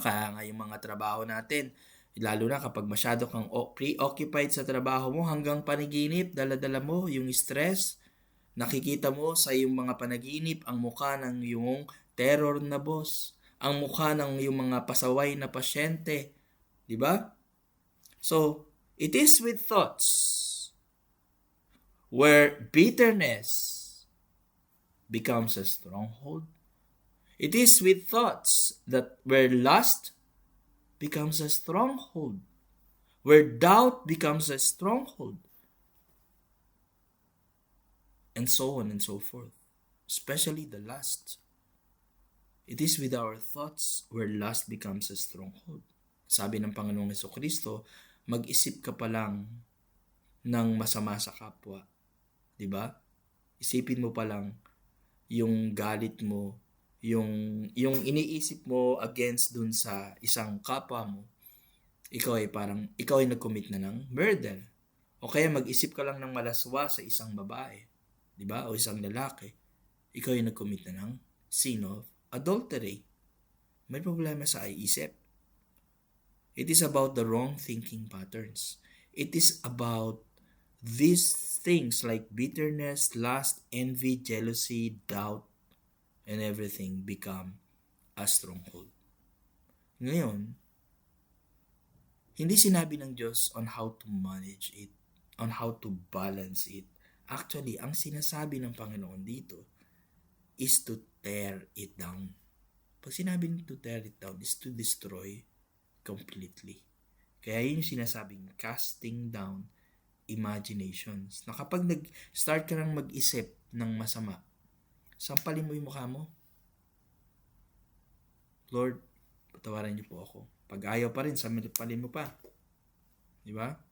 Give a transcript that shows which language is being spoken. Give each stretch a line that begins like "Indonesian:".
Filipino: Kaya nga yung mga trabaho natin, lalo na kapag masyado kang preoccupied sa trabaho mo, hanggang panaginip, dala-dala mo yung stress. Nakikita mo sa iyong mga panaginip ang mukha ng iyong terror na boss, ang mukha ng iyong mga pasaway na pasyente. Di ba?
English: So, it is with thoughts where bitterness becomes a stronghold. It is with thoughts that where lust becomes a stronghold, where doubt becomes a stronghold, and so on and so forth, especially the lust. It is with our thoughts where lust becomes a stronghold.
Filipino: Sabi ng Panginoong Hesukristo, mag-isip ka pa lang ng masama sa kapwa. Diba? Isipin mo pa lang yung galit mo, yung iniisip mo against dun sa isang kapwa mo, ikaw ay nag-commit na ng murder. O kaya mag-isip ka lang ng malaswa sa isang babae, diba? O isang lalaki, ikaw ay nag-commit na ng
English: sin of adultery.
Filipino: May problema sa isip.
English: It is about the wrong thinking patterns. It is about these things like bitterness, lust, envy, jealousy, doubt, and everything become a stronghold.
Filipino: Ngayon, hindi sinabi ng Diyos
English: on how to manage it, on how to balance it.
Filipino: Actually, ang sinasabi ng Panginoon dito
English: is to tear it down.
Filipino: Pag sinabing
English: to tear it down is to destroy completely.
Filipino: Kaya yun yung sinasabing
English: casting down imaginations.
Filipino: Na kapag nag-start ka nang mag-isip ng masama, sampalin mo yung mukha mo. Lord, patawaran niyo po ako. Pag ayaw pa rin, sampalin mo pa. Di ba?